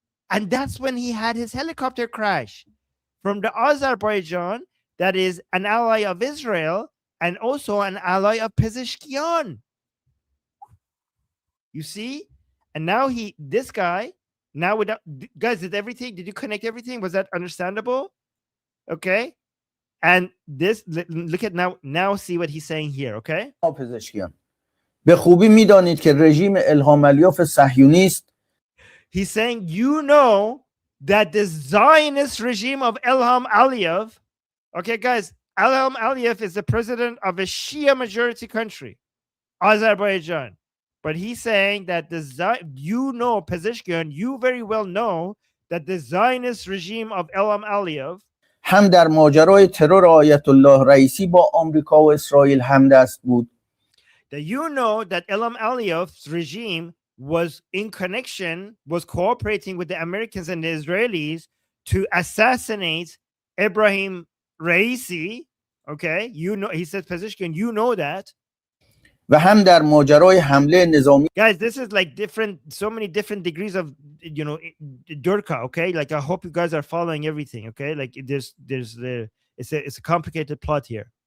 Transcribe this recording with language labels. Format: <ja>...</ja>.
<en>And that's when he had his helicopter crash from the Azerbaijan, that is an ally of Israel and also an ally of Pezeshkian. You see? And now guys, did you connect everything? Was that understandable? Okay, and this look at now see what he's saying here. Okay,</en> <fa>پزشکیان به خوبی میدانید که رژیم الهام علیوف صهیونیست</fa> <en>he's saying you know that the Zionist regime of Ilham Aliyev, okay guys, Ilham Aliyev is the president of a Shia majority country, Azerbaijan. But he's saying that Pezeshkian, you very well know that the Zionist regime of Ilham Aliyev</en> <fa>هم در ماجرای ترور آیت الله رئیسی با آمریکا و اسرائیل همدست بود.</fa> <en>That you know that Ilham Aliyev's regime was cooperating with the Americans and the Israelis to assassinate Ibrahim Raisi. Okay, you know, he says, Pezeshkian, you know that.</en> <fa>و هم در ماجرای حمله نظامی</fa> <en>Guys, this is like so many different degrees of, you know, Durka. Okay, like I hope you guys are following everything. Okay, like it's a complicated plot here.</en>